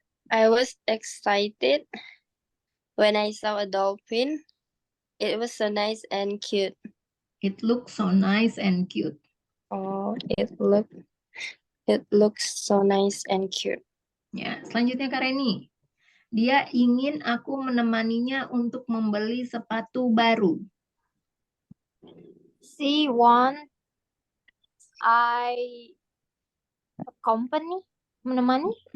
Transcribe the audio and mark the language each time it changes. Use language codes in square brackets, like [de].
[en] I was excited when I saw a dolphin. It was so nice and cute. It looked so nice and cute. Oh, it looks so nice and cute. [id] Ya, selanjutnya Kak Reni. Dia ingin aku menemaninya untuk membeli sepatu baru. [en] she want I company menemani.